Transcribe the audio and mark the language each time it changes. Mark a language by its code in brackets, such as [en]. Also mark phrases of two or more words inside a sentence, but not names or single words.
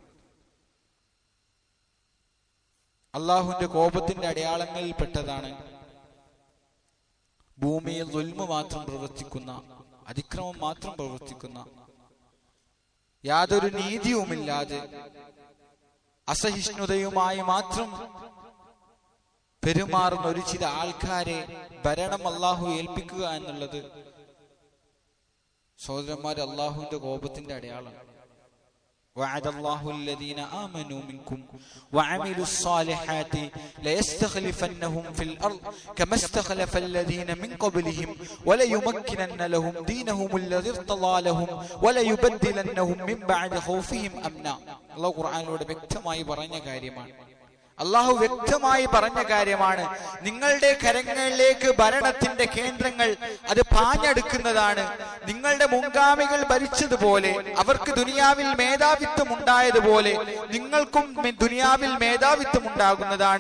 [ml] അള്ളാഹുവിന്റെ കോപത്തിന്റെ അടയാളങ്ങളിൽ പെട്ടതാണ് ഭൂമിയിൽ ദുൽമ് മാത്രം പ്രവർത്തിക്കുന്ന, അതിക്രമം മാത്രം പ്രവർത്തിക്കുന്ന, യാതൊരു നീതിയുമില്ലാതെ അസഹിഷ്ണുതയുമായി മാത്രം പെരുമാറുന്ന ഒരു ചില ആൾക്കാരെ ഭരണം അള്ളാഹു ഏൽപ്പിക്കുക എന്നുള്ളത് സഹോദരന്മാർ അള്ളാഹുവിന്റെ കോപത്തിന്റെ അടയാളമാണ്. [ar] وعد الله الذين آمنوا منكم وعملوا الصالحات ليستخلفنهم في الأرض كما استخلف الذين من قبلهم وليمكنن لهم دينهم الذي ارتضى لهم وليبدلنهم من بعد خوفهم أمنا. [ml] الله ഖുർആനിലൂടെ വ്യക്തമായി പറഞ്ഞ കാര്യമാണ്. അള്ളാഹു വ്യക്തമായി പറഞ്ഞ കാര്യമാണ്. നിങ്ങളുടെ കരങ്ങളിലേക്ക് ഭരണത്തിന്റെ കേന്ദ്രങ്ങൾ അത് പാഞ്ഞെടുക്കുന്നതാണ്. നിങ്ങളുടെ മുൻഗാമികൾ ഭരിച്ചതുപോലെ, അവർക്ക് ദുനിയാവിൽ മേധാവിത്വം ഉണ്ടായതുപോലെ നിങ്ങൾക്കും ദുനിയാവിൽ മേധാവിത്വം ഉണ്ടാകുന്നതാണ്.